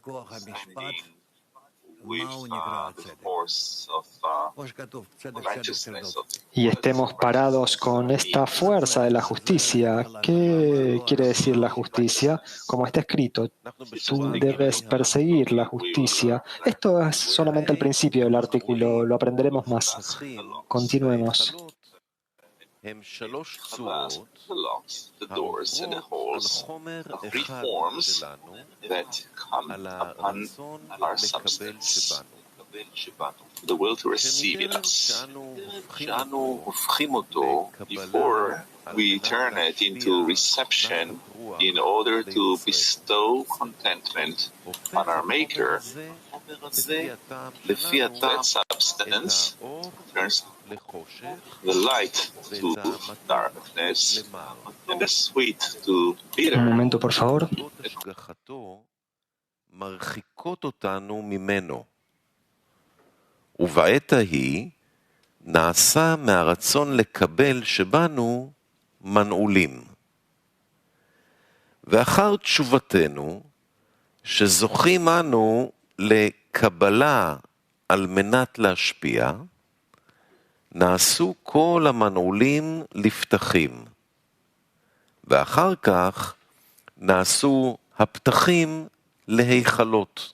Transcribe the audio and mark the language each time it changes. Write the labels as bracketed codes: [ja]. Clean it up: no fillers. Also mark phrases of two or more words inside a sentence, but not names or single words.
[es] Y estemos parados con esta fuerza de la justicia. ¿Qué quiere decir la justicia? Como está escrito, tú debes perseguir la justicia. Esto es solamente el principio del artículo, lo aprenderemos más. Continuemos. [he] הם שלוש צורות העוברות על חומר אחד שלנו, על הרצון לקבל שבנו. שאנו הופכים אותו [en] before we turn it into reception in order to bestow contentment on our maker. [he] לפי הטעם, [en] substance turns the light to darkness and the sweet to bitter. [es] Un momento, por favor. [he] מרחיקות אותנו ממנו. ובעת ההיא נעשה מהרצון לקבל שבנו מנעולים. ואחר תשובתנו, שזוכים אנו לקבלה על מנת להשפיע, נעשו כל המנעולים לפתחים, ואחר כך נעשו הפתחים להיכלות.